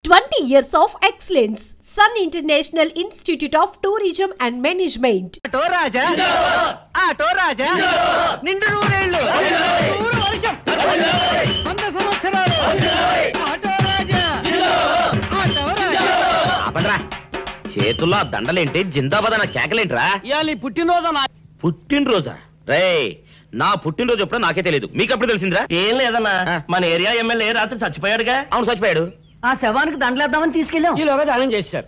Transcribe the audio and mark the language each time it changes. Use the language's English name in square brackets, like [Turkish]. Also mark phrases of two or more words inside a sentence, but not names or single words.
[English] 20 years of excellence. Sun International Institute of Tourism and Management. [Telugu] Ato Raja. Ato Raja. నిండు నూరేళ్లు. Uru Varsham. 100 సంవత్సరాలు. Ato Raja. Ato Raja. అపండ్రా చేతుల్లో దండలేంటి జిందాబాద్ అన్న కేకలేంట్రా? ఇయాలి పుట్టినరోజా? రేయ్ నా పుట్టినరోజు ఎప్పుడో నాకే తెలియదు, మీకు ఎప్పుడు తెలిసిందిరా? ఏం లేదన్నా, మన ఏరియా ఎమ్మెల్యే రాత్రి చచ్చిపోయాడుగా. అవును చచ్చిపోయాడు. ఆ శవానికి దండలేద్దామని తీసుకెళ్ళాం. ఈలోగా దానం చేశారు.